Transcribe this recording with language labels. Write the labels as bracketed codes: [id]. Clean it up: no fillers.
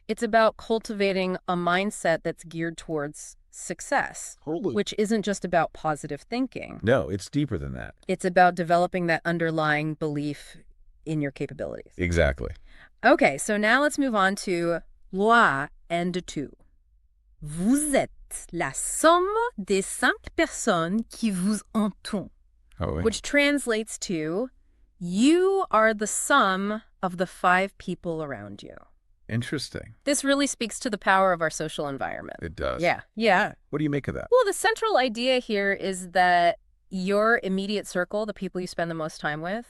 [en] It's about cultivating a mindset that's geared towards success, Totally. which isn't just about positive thinking. No, it's deeper than that. It's about developing that underlying belief in your capabilities. Exactly. Okay, so now let's move on to loi and two. [fr] Vous êtes la somme des 5 personnes qui vous entourent, [en] Oh, wait. which translates to you are the sum of the 5 people around you. Interesting. This really speaks to the power of our social environment. It does. Yeah. What do you make of that? Well, the central idea here is that your immediate circle, the people you spend the most time with,